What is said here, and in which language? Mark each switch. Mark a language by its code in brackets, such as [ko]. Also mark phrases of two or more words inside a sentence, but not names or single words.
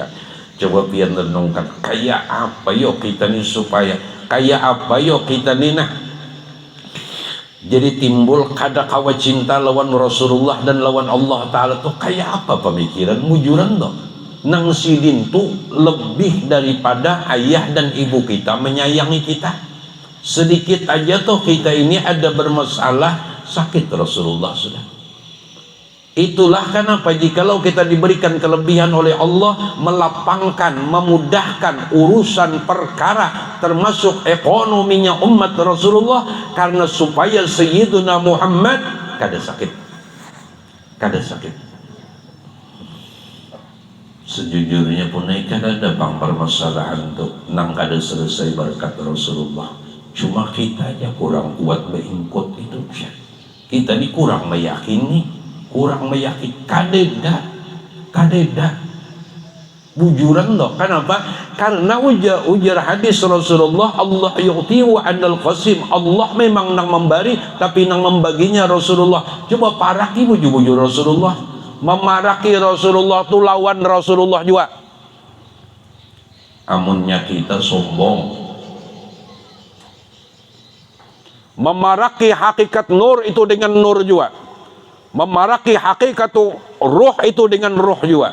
[bjn] Coba pian renungkan, kayak apa yo kita nih, supaya kayak apa yo kita nih nah jadi timbul kada kawa cinta lawan Rasulullah dan lawan Allah Ta'ala tuh kayak apa pemikiran mujuran tuh. Nang sidin tuh lebih daripada ayah dan ibu kita menyayangi kita. Sedikit aja tuh kita ini ada bermasalah, sakit Rasulullah sudah. [id] Itulah kenapa jikalau kita diberikan kelebihan oleh Allah, melapangkan, memudahkan urusan perkara termasuk ekonominya umat Rasulullah, karena supaya Sayyiduna Muhammad kada sakit. [bjn] Sejujurnya pun kada ada bang permasalahan tuh nang kada selesai berkat Rasulullah. Cuma kita aja kurang kuat beingkut itu. Kita ini kurang meyakini, kadeda bujuran loh. [id] Kenapa? Karena ujar hadis Rasulullah, [ar] الله يعطي وأنا القاسم, [id] Allah memang nang memberi tapi nang membaginya Rasulullah. [bjn] Coba paraki bujur Rasulullah, memaraki Rasulullah tuh lawan Rasulullah juga. Amunnya kita sombong, memaraki hakikat nur itu dengan nur juga, memaraki hakikat ruh itu dengan ruh juga.